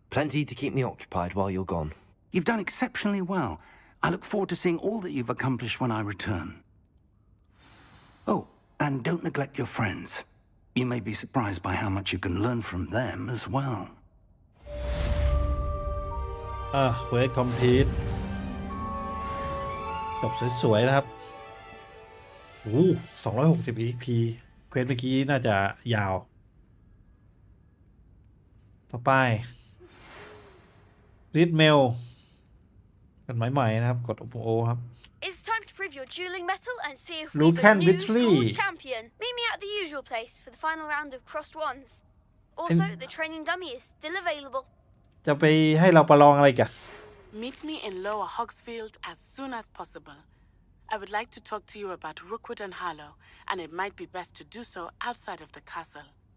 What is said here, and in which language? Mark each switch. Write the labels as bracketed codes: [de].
[en] Plenty to keep me occupied while you're gone. You've done exceptionally well. I look forward to seeing all that you've accomplished when I return. Oh, and don't neglect your friends. You may be surprised by how much you can learn from them as well. Quest complete [th] จบสวยๆนะครับ260 EP เควสเมื่อกี้น่าจะยาวต่อไป read mail กันใหม่ๆนะครับกด OPO ครับ [en] It's time to prove your dueling mettle and see if Luke we're the new Victory. school champion. Meet me at the usual place for the final round of crossed wands. Also, the training dummy is still available. [th] จะไปให้เราประลองอะไรกัน [en] Meet me in Lower Hogsfield as soon as possible. I would like to talk to you about Rookwood and Harlow, and it might be best to do so outside of the castle.